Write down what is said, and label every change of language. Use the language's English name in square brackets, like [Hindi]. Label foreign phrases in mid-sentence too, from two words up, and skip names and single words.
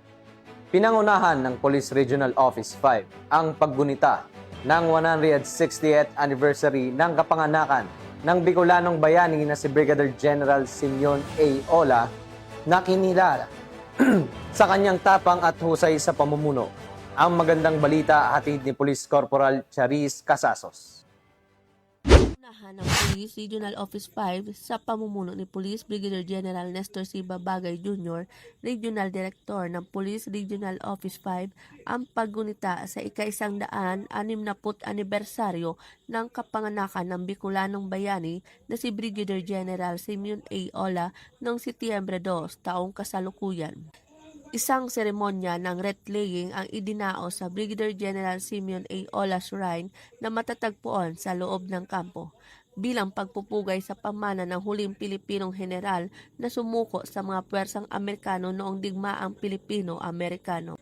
[Filipino] Pinangunahan ng Police Regional Office 5 ang paggunita ng 160th anniversary ng kapanganakan ng Bicolanong bayani na si Brigadier General Simeon A. Ola na kinilala sa kanyang tapang at husay sa pamumuno. Ang magandang balita hatid ni Police Corporal Charis Casasos. Ng Police Regional Office 5 sa pamumuno ni Police Brigadier General Nestor C. Babagay Jr., Regional Director ng Police Regional Office 5, ang paggunita sa ika-160 anibersaryo ng kapanganakan ng Bicolanong bayani na si Brigadier General Simeon A. Ola noong Setyembre 2, taong kasalukuyan. Isang seremonya ng wreath-laying ang idinao sa Brigadier General Simeon A. Ola Shrine na matatagpuan sa loob ng kampo bilang pagpupugay sa pamana ng huling Pilipinong general na sumuko sa mga puwersang Amerikano noong digmaang Pilipino-Amerikano.